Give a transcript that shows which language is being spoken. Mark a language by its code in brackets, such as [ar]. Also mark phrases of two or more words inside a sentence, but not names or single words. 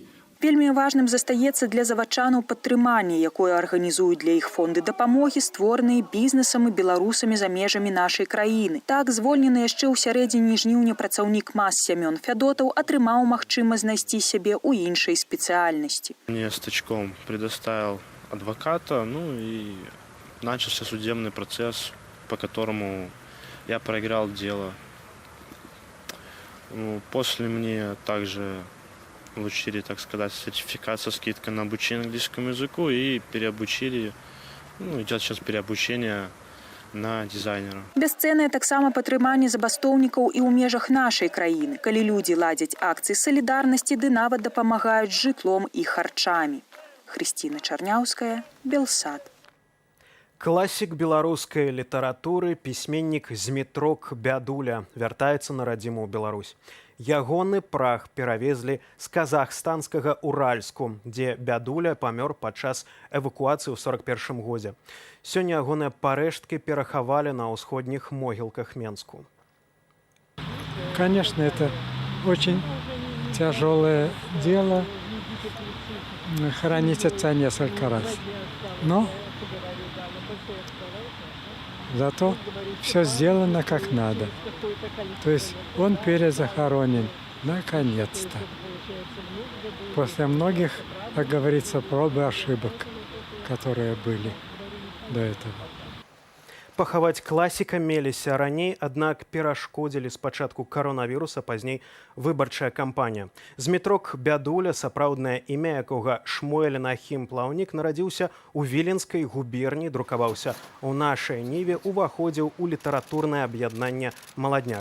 [be] Вельмі важным застаецца для завадчанаў падтрыманне, якое арганізуюць для іх фонды дапамогі, створаныя бізнесам і беларусамі за межамі нашай краіны. Так, звольнены яшчэ ў сярэдзіне жніўня працаўнік МАЗ Сямён Фядотаў атрымаў магчымасць знайсці сябе ў іншай спецыяльнасці. [ru] Мне Стачком предоставил адвоката, и начался судебный процесс, по которому я проиграл дело. После мне также получили, так сказать, сертификат со скидкой на обучение английскому языку и переобучили, идет сейчас переобучение на дизайнера. [be] Бясцэннае таксама падтрыманне забастоўнікаў і ў межах нашай краіны, калі людзі ладзяць акцыі салідарнасці ды нават дапамагаюць жытлом і харчамі. Хрысціна Чарняўская, Белсат. Класік беларускай літаратуры, пісьменнік Змітрок Бядуля вяртаецца на радзіму Беларусь. Ягоны прах перавезлі з казахстанскага Уральску, дзе Бядуля памёр падчас эвакуацыі ў 41-м годзе. Сёння ягоныя парэшткі перахавалі на ўсходніх могілках Менску. [ru] Конечно, это очень тяжелое дело хоронить отца несколько раз. Но зато все сделано как надо. То есть он перезахоронен, наконец-то. После многих, как говорится, проб и ошибок, которые были до этого. [be] Пахаваць класіка меліся раней, аднак перашкодзілі спачатку каронавіруса, пазней выбарчая кампанія. Змітрок Бядуля, сапраўднае імя якога Шмуэль Нахім Плаўнік, нарадзіўся ў Віленскай губерні, друкаваўся ў нашай Ніве, уваходзіў у літаратурнае аб'яднанне «Маладняк».